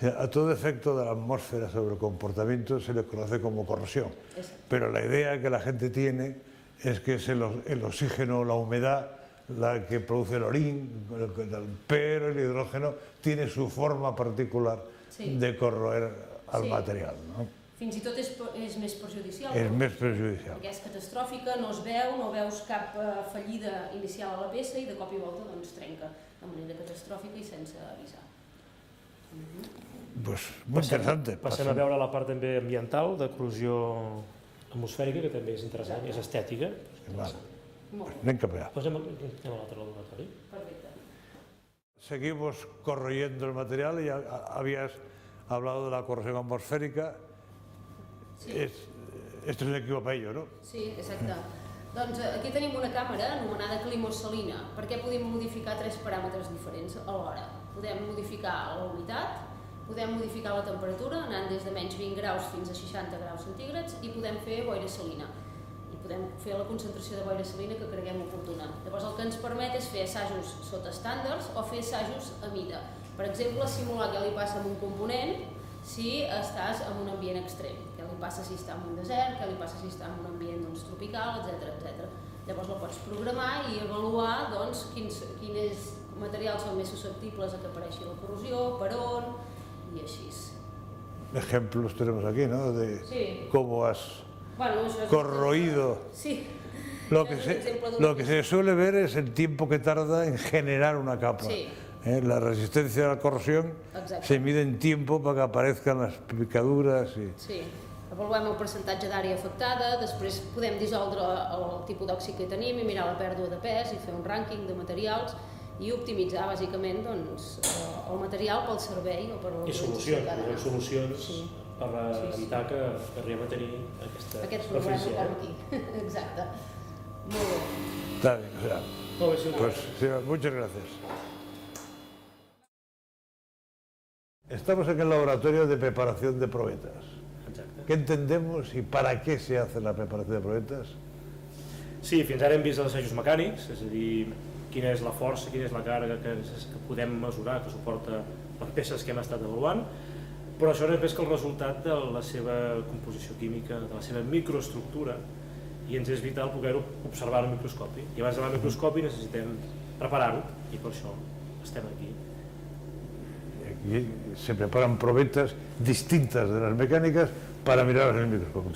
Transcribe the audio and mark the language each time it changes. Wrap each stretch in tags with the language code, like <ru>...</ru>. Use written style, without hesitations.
<es>A todo efecto de la atmósfera sobre el comportamiento se le conoce como corrosión, pero la idea que la gente tiene es que es el oxígeno, la humedad, la que produce el orín, pero el hidrógeno tiene su forma particular de corroer al material, ¿no?</es> <ca>Fins i tot és més perjudicial. És més perjudicial. Perquè és catastròfica, no es veu, no veus cap fallida inicial a la peça i de cop i volta trenca de manera catastròfica i sense avisar.</ca> <es>Pues muy interesante.</es> <ca>Passem a veure la part també ambiental, de corrosió atmosfèrica, que també és interessant, és estètica. Vale. Anem cap allà. Anem a l'altre laboratori. Perfecte.</ca> <es>Seguimos corroyendo el material y habías hablado de la corrosión atmosférica. Esto es un equipo para ello, ¿no?</es> <ca>Sí, exacte. Doncs aquí tenim una càmera anomenada climosalina, perquè podem modificar 3 paràmetres diferents alhora. Podem modificar la humitat, podem modificar la temperatura, anant des de menys 20 graus fins a 60 graus centígrads, i podem fer boira salina. I podem fer la concentració de boira salina que creguem oportuna. Llavors el que ens permet és fer assajos sota estàndards o fer assajos a mida. Per exemple, simular què li passa a un component si estàs en un ambient extrem. Què li passa si està en un desert, què li passa si està en un ambient tropical, etc. Llavors la pots programar i avaluar quin és materials són més susceptibles a que apareixi la corrosió, per on i així.</ca> <es>Ejemplos tenemos aquí, ¿no? De Sí. cómo has corroído. Sí. Lo que se suele ver es el tiempo que tarda en generar una capa. Sí. La resistencia a la corrosión se mide en tiempo para que aparezcan las picaduras. Sí.</es> <ca>Avaluem el percentatge d'àrea afectada, després podem dissoldre el tipus d'òxid que tenim i mirar la pèrdua de pes i fer un rànquing de materials i optimitzar bàsicament el material pel servei o per l'organització. I solucions per evitar que arribem a tenir aquest problema que aquí. Exacte. Molt bé.</ca> <es>Está bien, o sea, pues sí, muchas gracias. Estamos en el laboratorio de preparación de probetas. ¿Qué entendemos y para qué se hace la preparación de probetas?</es> <ca>Sí, fins ara hem vist els assajos mecànics, és a dir, quina és la força, quina és la càrrega que podem mesurar, que suporta les peces que hem estat avaluant, però això no és més que el resultat de la seva composició química, de la seva microestructura, i ens és vital poder-ho observar al microscopi. I abans d'anar al microscopi necessitem preparar-ho, i per això estem aquí.</ca> <es>Aquí se preparan probetas distintas de las mecánicas para mirarlas en el microscopio.</es>